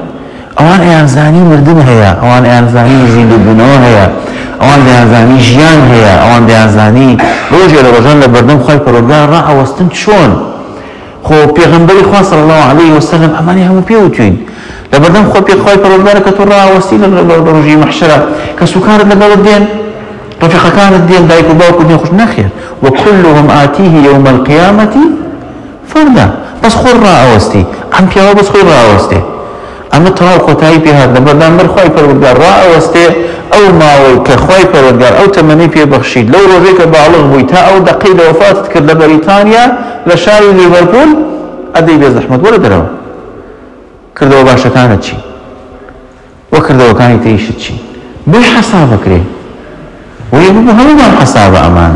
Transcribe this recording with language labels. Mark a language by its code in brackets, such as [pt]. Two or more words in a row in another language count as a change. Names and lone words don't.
[ckb] ئەوان ئەیانزانی مردن هەیە، ئەوان ئەیانزانی زیندووبوونەوە هەیە، ئەوان دەیانزانی ژیان هەیە، ئەوان دەیانزانی ڕۆژێ لە ڕۆژان لە بەردەم خوای پەروەردگار ڕائەوەستن چۆن. خۆ پێغەمبەری خوا [ar] صلی الله علیه وسلم [ckb] ئەمانی هەموو پێوتوین لە بەردەم خۆ خوای پەروەردگارە کە تۆ ڕائەوەستی لە ڕۆژی مەحشەرە کە سوکارت لەگەڵت دێن، ڕەفیقەکانت دێن، دایک و باوکت دێن، خۆش نەخێر [ar] وكلهم آتيه يوم القيامة فردا. [ckb] بەس خۆی ڕائەوەستی، ئەم پیاوە بەس خۆی ڕائەوەستێ، ئەمە تەواو کۆتایی پێهات لە بەردەمبەر خوای پەروەردگار ڕائەوەستێ. ئەو ماوەی کە خوای پەروەردگار ئەو تەمەنەی پێبەخشید، لەو ڕۆژێک کە باڵغ بووی تا ئەو دەقەی لە وەفاتت کرد لە بەریتانیا لە شاری لیڤەرپۆل، ئەدەی بێ زەحمەت وەرە دەرەوە، کردەوە باشەکانت چی وە کردەوەکانی تریشت چی، بۆی حەسابەکرێ وەیە ببوو هەموومان حەسابە ئەمانە.